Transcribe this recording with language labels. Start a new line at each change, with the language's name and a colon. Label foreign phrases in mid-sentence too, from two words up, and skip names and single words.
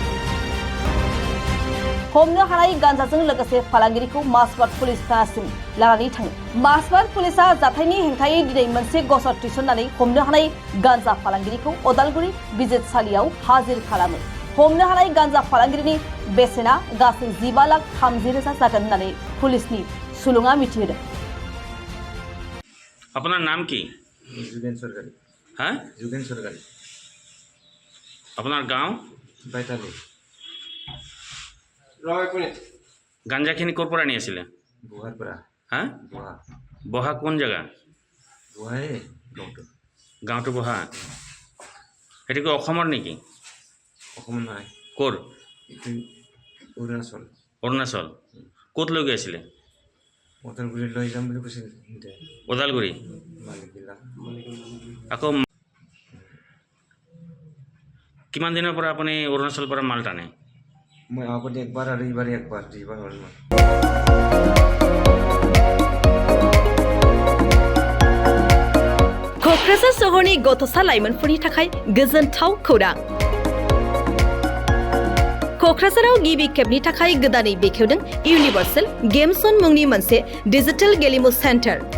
Bodo: हमनो हानाय गांजाजों लोगोसे फालांगिरिखौ मासबाद पुलिस थानासिम लानानै थाङो। मासबाद पुलिसा जाथायनि हेंथायै दिनै मोनसे गसर थिसननानै हमनो हानाय गांजा फालांगिरिखौ उदालगुरि बिजिरसालियाव हाजिर खालामो। हमनो हानाय गांजा फालांगिरिनि बेसेना गासै 12,30,000 जागोन होननानै पुलिसनि सुलुङा मिथिहोदों।
Bangla: আপনার নাম কি? যোগেন সরকারি। হ্যাঁ, যোগেন সরকারি। আপনার গাঁও? বাইতালি।
Assamese: গাঞ্জাখিনি ক'ৰ পৰা নিয়েছিলে? বুহাৰ পৰা। হ্যাঁ, বুহা। বহা কোন জেগা? বুহাই গাঁৱটো। গাঁৱটো বহা। সেইটো কি অসমৰ নেকি? অসম নাই। ক'ৰ? এইটো অৰুণাচল। অৰুণাচল। ক'ত লৈ গৈ আছিলে? ওদালগুৰি লৈ যাম বুলি কৈছিল। ওদালগুৰি। মালিকবিলাক। আকৌ কিমান দিনৰ পৰা আপুনি অৰুণাচলৰ পৰা মাল টানে? মই আগতে একবাৰ আৰু এইবাৰ একবাৰ দুইবাৰ হ'ল মই।
Bodo: क'क्राझार सोहोरनि गथ'सा लाइमोनफोरनि थाखाय गोजोनथाव खौरां। क'क्राझाराव गिबि खेबनि थाखाय गोदानै बेखेवदों इउनिभार्सेल गेम जन मुंनि मोनसे डिजिटेल गेलेमु सेन्टार।